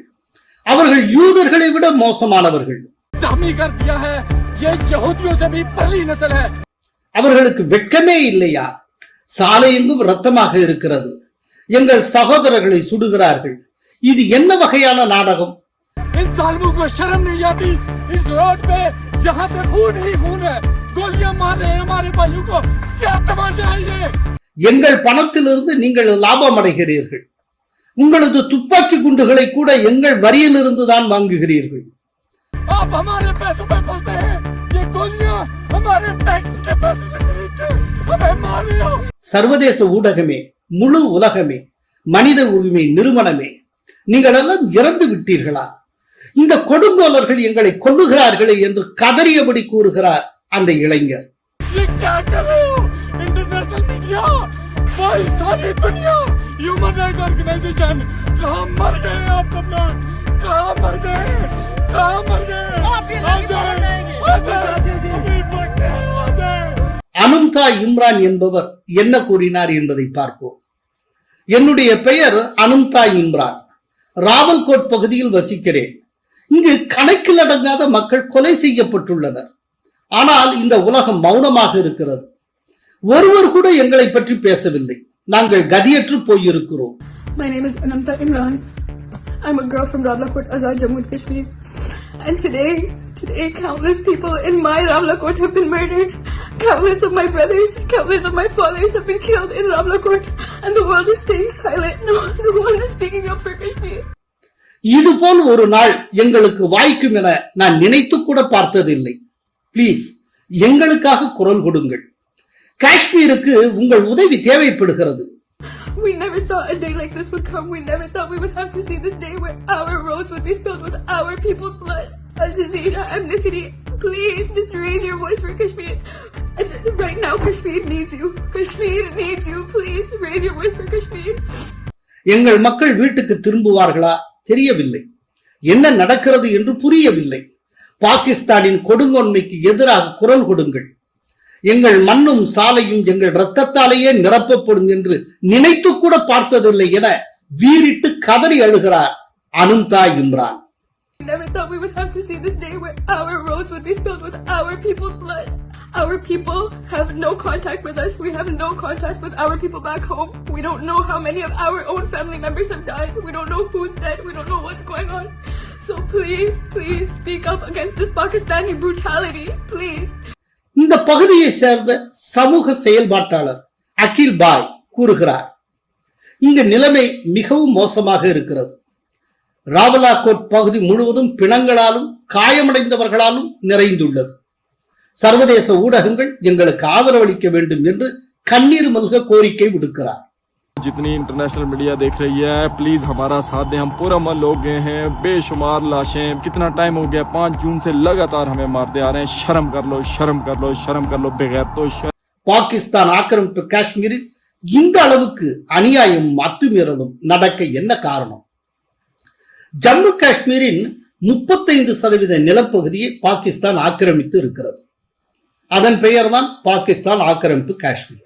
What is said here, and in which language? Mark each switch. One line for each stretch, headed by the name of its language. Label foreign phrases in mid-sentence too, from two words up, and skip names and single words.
Tamil: அவர்கள் யூதர்களை விட மோசமானவர்கள். அவர்களுக்கு வெட்கமே இல்லையா? சாலை எங்கும் ரத்தமாக இருக்கிறது. எங்கள் சகோதரர்களை சுடுகிறார்கள். இது என்ன வகையான நாடகம்?
Urdu: ان ظالموں کو شرم نہیں آتی؟ اس روڈ پہ جہاں پہ خون ہی خون ہے، گولیاں مار رہے ہیں ہمارے بھائیوں کو. کیا تماشا ہے یہ?
Tamil: எங்கள் பணத்திலிருந்து நீங்கள் லாபம் அடைகிறீர்கள். உங்களது துப்பாக்கி குண்டுகளை கூட எங்கள் வரியிலிருந்து தான் வாங்குகிறீர்கள்.
Urdu: آپ ہمارے پیسوں پہ پلتے ہیں۔ یہ گولیاں ہمارے ٹیکس کے پیسے سے خریدتے ہیں. ہمیں مار رہے ہو.
Tamil: சர்வதேச ஊடகமே, முழு உலகமே, மனித உரிமை நிறுவனமே, நீங்கள் எல்லாம் இறந்து விட்டீர்களா? இந்த கொடுங்கோலர்கள் எங்களை கொல்லுகிறார்களே என்று கதறியபடி கூறுகிறார் அந்த இளைஞர்.
Urdu: یہ کیا کر رہے ہو?
English: international media,
Urdu: بھائی ساری دنیا,
English: human right organization,
Urdu: کہاں مر گئے آپ سب لوگ? کہاں مر گئے؟ کہاں مر گئے?
Tamil: அனும்தா இம்ரான் என்பவர் என்ன கூறினார் என்பதை பார்ப்போம். என்னுடைய பெயர் அனும்தா இம்ரான். ராவல்கோட் பகுதியில் வசிக்கிறேன். இங்கு கணக்கில் அடங்காத மக்கள் கொலை செய்யப்பட்டுள்ளனர். ஆனால் இந்த உலகம் மௌனமாக இருக்கிறது. ஒருவர் கூட எங்களை பற்றி பேசவில்லை. நாங்கள் கதியற்று போயிருக்கிறோம்.
English: My name is Anamta Imran. I'm a girl from Rawalakot, Azad, Jammu and Kashmir. And today countless people in my Rawalakot have been murdered. Countless of my brothers, countless of my fathers have been killed in Rawalakot. And the world is staying silent. No one is speaking up for Kashmir.
Tamil: இதுபோல் ஒரு நாள் எங்களுக்கு வாய்க்கும் என நான் நினைத்து கூட பார்த்ததில்லை. பிளீஸ், எங்களுக்காக குரல் கொடுங்கள். காஷ்மீருக்கு உங்கள் உதவி தேவைப்படுகிறது.
English: We never thought a day like this would come. We never thought we would have to see this day where our roads would be filled with our people's blood. Al Jazeera, Amnesty, please just raise your voice for Kashmir. Right now, Kashmir needs you. Kashmir needs you. Please raise your voice for Kashmir.
Tamil: எங்கள் மக்கள் வீட்டுக்கு திரும்புவார்களா தெரியவில்லை. என்ன நடக்கிறது என்று புரியவில்லை. பாகிஸ்தானின் கொடுங்கோன்மைக்கு எதிராக குரல் கொடுங்கள். எங்கள் மண்ணும் சாலையும் எங்கள் இரத்தத்தாலேயே நிரப்பப்படும் என்று நினைத்து கூட பார்த்ததில்லை என வீறிட்டு கதறி அழுகிறார் அனும்தா இம்ரான். We never thought we would have to see this day where our roads would be filled with our people's blood. Our people have no contact with us. We have no contact with our people back home. We don't know how many of our own family members have died. We don't know who's dead. We don't know what's going on. So please speak up against this Pakistani brutality. Please. இந்த பகுதியை சேர்ந்த சமூக செயல்பாட்டாளர் அகில் பாய் கூறுகிறார், இங்க நிலைமை மிகவும் மோசமாக இருக்கிறது. ராவலாகோட் பகுதி முழுவதும் பிணங்களாலும் காயமடைந்தவர்களாலும் நிறைந்துள்ளது. சர்வதேச ஊடகங்கள் எங்களுக்கு ஆதரவளிக்க வேண்டும் என்று கண்ணீர் மல்க கோரிக்கை விடுக்கிறார்.
Urdu: جتنی
English: international media
Urdu: دیکھ رہی ہے، پلیز ہمارا ساتھ دیں. ہم پورا من لوگ گئے ہیں. بےشمار لاشیں، کتنا ٹائم ہو گیا، 5 جون سے لگاتار ہمیں مارتے آ رہے ہیں. شرم کر لو، شرم کر لو، شرم کر لو. بغیر تو
Tamil: பாகிஸ்தான் ஆக்கிரமிப்பு காஷ்மீரில் இந்த அளவுக்கு அநியாயமும் அத்துமீறலும் நடக்க என்ன காரணம்? ஜம்மு காஷ்மீரின் 35% நிலப்பகுதியை பாகிஸ்தான் ஆக்கிரமித்து இருக்கிறது. அதன் பெயர்தான் பாகிஸ்தான் ஆக்கிரமிப்பு காஷ்மீர்.